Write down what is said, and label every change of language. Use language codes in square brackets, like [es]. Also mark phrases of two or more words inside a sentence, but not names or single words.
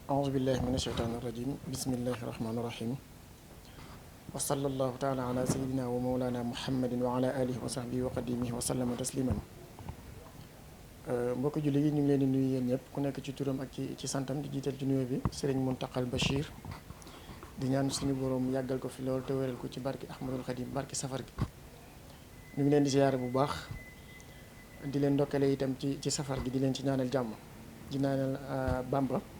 [ar] أعوذ بالله من الشيطان الرجيم بسم الله الرحمن الرحيم وصلى الله تعالى على سيدنا ومولانا محمد وعلى آله وصحبه وقديمه وسلم تسليما [wo] mbokk julli yi ñu ngi leen di nuyu yéen ñëpp ku nekk ci turam ak ci santam di jiital ci nuyoo bi Serigne Mountakha Bachir di ñaan suñu borom yàggal ko fi loolu te wéral ko ci barki Ahmadul Khadim barki safar gi ñu ngi leen di ziyaare bu baax di leen ndokkale itam ci safar gi di leen ci ñaanal jàmm di ñaanal Bamba